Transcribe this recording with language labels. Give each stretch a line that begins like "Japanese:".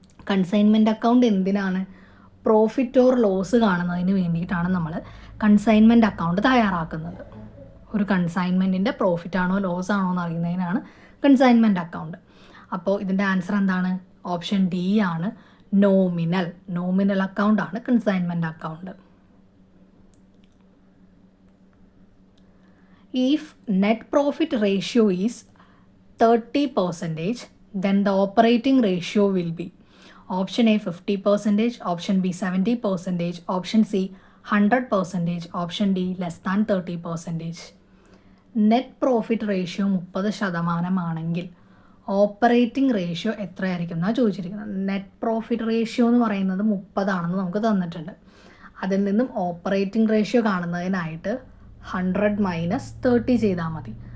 Malayalam: Consignment account എന്തിനാണ്? Profit or loss കാണുന്നതിന് വേണ്ടിയിട്ടാണ് നമ്മൾ കൺസൈൻമെൻറ്റ് അക്കൗണ്ട് തയ്യാറാക്കുന്നത്. ഒരു കൺസൈൻമെൻറ്റിൻ്റെ പ്രോഫിറ്റ് ആണോ ലോസ് ആണോ എന്ന് അറിയുന്നതിനാണ് കൺസൈൻമെൻറ്റ് അക്കൗണ്ട്. അപ്പോൾ ഇതിൻ്റെ ആൻസർ എന്താണ്? ഓപ്ഷൻ ഡി ആണ്, നോമിനൽ. നോമിനൽ അക്കൗണ്ട് ആണ് consignment account.
English: If net profit ratio is 30%, then the operating ratio will be option A 50%, option B 70%, option C 100%, option D less than 30%.
Malayalam: Net profit ratio 30% ആണെങ്കിൽ operating ratio എത്രയായിരിക്കും എന്നാണ് ചോദിച്ചിരിക്കുന്നത്. Net profit ratio എന്ന് പറയുന്നത് 30 നമുക്ക് തന്നിട്ടുണ്ട്. അതിൽ നിന്നും ഓപ്പറേറ്റിംഗ് റേഷ്യോ കാണുന്നതിനായിട്ട് 100 - 30 ചെയ്താൽ മതി.